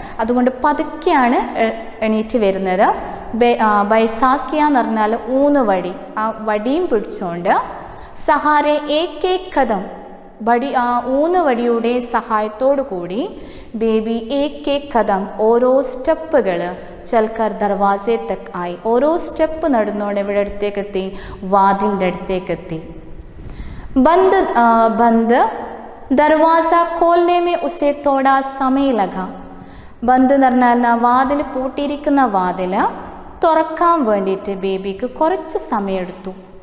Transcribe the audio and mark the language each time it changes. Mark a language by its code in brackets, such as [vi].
[ml] അതുകൊണ്ട് പതുക്കെയാണ് എണീറ്റ് വരുന്നത്. ബൈസാക്കിയ എന്ന് പറഞ്ഞാൽ ഊന്നുവടി, ആ വടിയും പിടിച്ചുകൊണ്ട്. [hi] സഹാരെ ഏക് ഏക് കദം, [ml] ഊന്നുവടിയുടെ സഹായത്തോടു കൂടി ബേബി [hi] ഏക് ഏക് കദം, [ml] ഓരോ സ്റ്റെപ്പുകൾ [hi] ചൽക്കർ ദർവാസെ തക് ആയി, [ml] ഓരോ സ്റ്റെപ്പ് നടന്നുകൊണ്ട് ഇവിടെ അടുത്തേക്ക് എത്തി? വാതിലിൻ്റെ അടുത്തേക്ക് എത്തി. [hi] ബന്ദ് ദർവാസ खोलने में उसे थोड़ा समय लगा. [ml] ബന്ദ് എന്ന് പറഞ്ഞാൽ വാതിൽ, പൂട്ടിയിരിക്കുന്ന വാതിൽ തുറക്കാൻ വേണ്ടിയിട്ട് ബേബിക്ക് കുറച്ച് സമയമെടുത്തു.